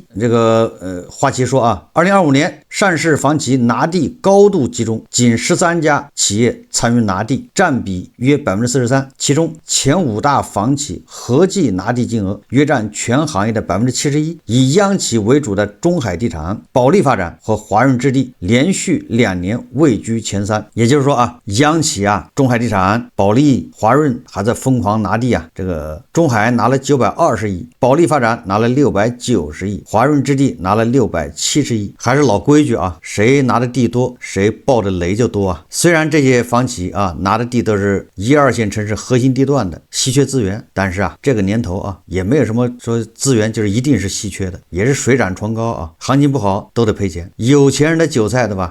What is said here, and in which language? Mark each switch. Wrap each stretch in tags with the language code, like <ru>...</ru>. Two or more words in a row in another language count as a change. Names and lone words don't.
<zh>這個花旗說2025年上市房企拿地高度集中，僅13家企業參與拿地，佔比約 43%， 其中前5大房企合計拿地金額約佔全行業的 71%， 以央企為主的中海地產、保利發展和華潤置地連續2年位居前3。也就是說央企中海地產、保利、華潤還在瘋狂拿地这個中海拿了920億，保利發展產拿了690億，華潤置地拿了670億。還是老規矩啊，誰拿的地多，誰爆的雷就多啊。雖然這些房企啊拿的地都是1、2線城市核心地段的稀缺資源，但是啊這個年頭啊也沒有什麼說資源就是一定是稀缺的，也是水漲船高啊，行情不好都得賠錢。有錢人的韭菜，对吧？</zh>